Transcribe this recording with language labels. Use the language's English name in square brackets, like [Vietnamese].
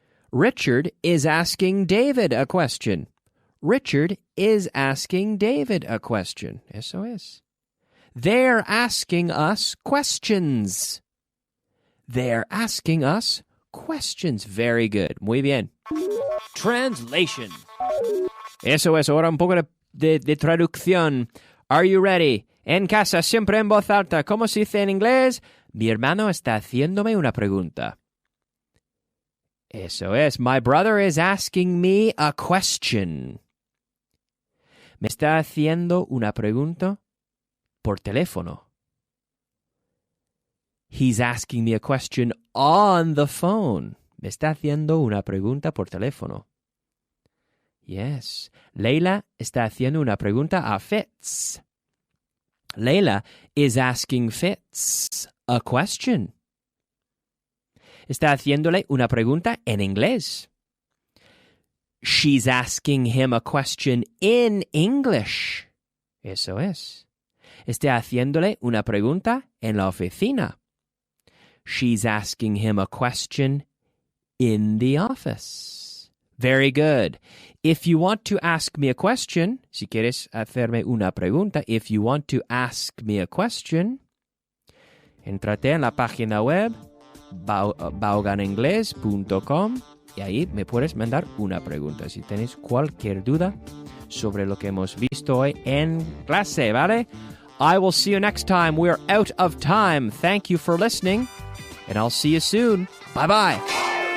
[English] Richard is asking David a question. Richard is asking David a question. [Spanish] Eso es. [English] They're asking us questions. They're asking us questions. Very good. [Spanish] Muy bien. [English] Translation. [Spanish] Eso es. Ahora un poco de traducción. [English] Are you ready? [Spanish] En casa, siempre en voz alta. ¿Cómo se dice en inglés? Mi hermano está haciéndome una pregunta. Eso es. [English] My brother is asking me a question. [Spanish] Me está haciendo una pregunta por teléfono. [English] He's asking me a question on the phone. [Spanish] Me está haciendo una pregunta por teléfono. Yes. Leila está haciendo una pregunta a Fitz. [English] Leila is asking Fitz a question. [Spanish] Está haciéndole una pregunta en inglés. [English] She's asking him a question in English. [Spanish] Eso es. Está haciéndole una pregunta en la oficina. [English] She's asking him a question in the office. Very good. If you want to ask me a question, [Spanish] si quieres hacerme una pregunta, [English] if you want to ask me a question, [Spanish] entrate en la página web vaughaningles.com y ahí me puedes mandar una pregunta si tienes cualquier duda sobre lo que hemos visto hoy en clase, ¿vale? [English] I will see you next time. We're out of time. Thank you for listening, and I'll see you soon. Bye-bye.